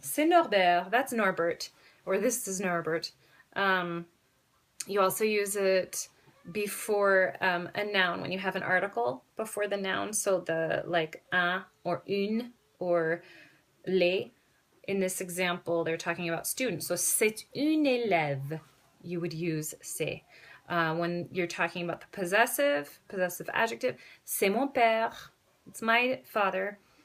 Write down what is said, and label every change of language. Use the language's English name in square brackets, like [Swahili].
[French] C'est Norbert, [English] that's Norbert, or this is Norbert. You also use it before a noun, when you have an article before the noun, so the like un or une or les. In this example, they're talking about students. So [French] c'est une élève, [English] you would use c'est. When you're talking about the possessive adjective, [French] c'est mon père, [English] it's my father.